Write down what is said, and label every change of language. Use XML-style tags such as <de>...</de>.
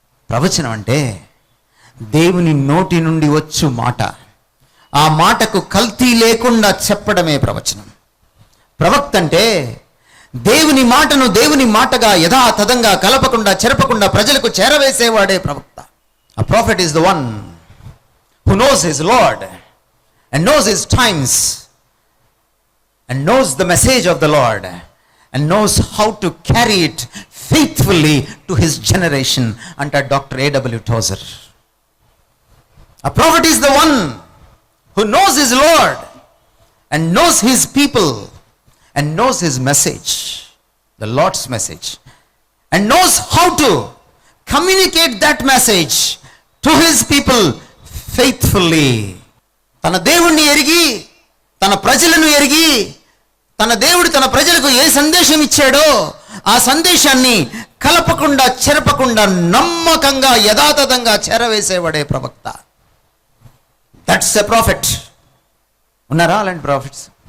<te>ప్రవచనం అంటే దేవుని నోటి నుండి వచ్చు మాట, ఆ మాటకు కల్తీ లేకుండా చెప్పడమే ప్రవచనం. ప్రవక్త అంటే దేవుని మాటను దేవుని మాటగా యథాతథంగా కలపకుండా చెరపకుండా ప్రజలకు చేరవేసేవాడే ప్రవక్త.</te> <en>A prophet is the one who knows his Lord and knows his times and knows the message of the Lord and knows how to carry it faithfully to his generation. Under Dr. A.W. Tozer, a prophet is the one who knows his Lord and knows his people and knows his message, the Lord's message, and knows how to communicate that message to his people faithfully.</en> <te>తన దేవుణ్ణి ఎరిగి, తన ప్రజలను ఎరిగి, తన దేవుడు తన ప్రజలకు ఏ సందేశం ఇచ్చాడో ఆ సందేశాన్ని కలపకుండా చెరపకుండా నమ్మకంగా యథాతథంగా చేరవేసేవాడే ప్రవక్త.</te> <en>That's a prophet.</en> <te>ఉన్నారా అలాంటి ప్రాఫిట్స్?</te>